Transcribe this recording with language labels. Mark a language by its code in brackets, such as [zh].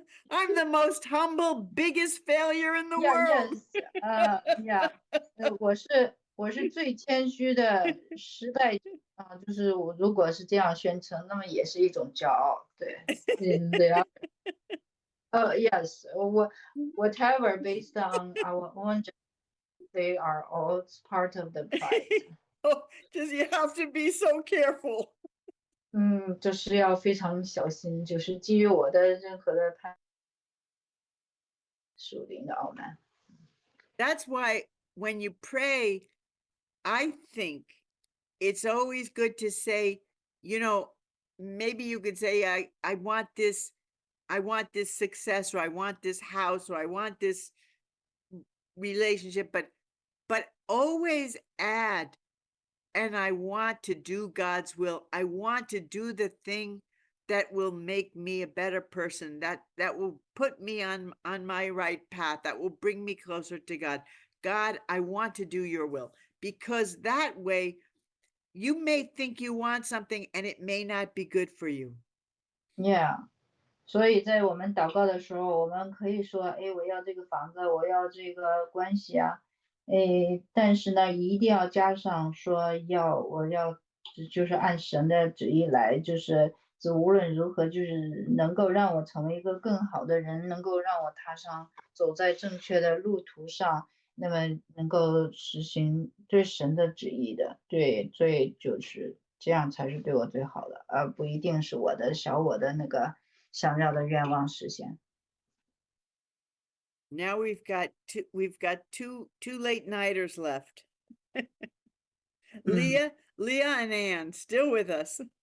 [en] I'm the most humble, biggest failure in the Yeah, world. yes. Yeah. [zh] 我是最谦虚的失败者啊，就是我如果是这样宣称，那么也是一种骄傲。对，对啊。 [en] Yes. Whatever based on our own, they are all part of the pride. Oh, just you have to be so careful. [zh] 就是要非常小心，就是基于我的任何的属灵的傲慢。 [en] That's why when you pray, I think it's always good to say, maybe you could say, I want this success, or I want this house, or I want this relationship, but always add, and I want to do God's will. I want to do the thing that will make me a better person, that will put me on my right path, that will bring me closer to God. God, I want to do your will, because that way you may think you want something and it may not be good for you. Yeah. [zh] 所以在我们祷告的时候，我们可以说，哎，我要这个房子，我要这个关系啊，哎，但是呢，一定要加上说我要就是按神的旨意来，就是无论如何，就是能够让我成为一个更好的人，能够让我走在正确的路途上，那么能够实行对神的旨意的，对，就是这样才是对我最好的，而不一定是我的那个想要的愿望实现。 [en] Now we've got two late nighters left. Leah and Ann still with us.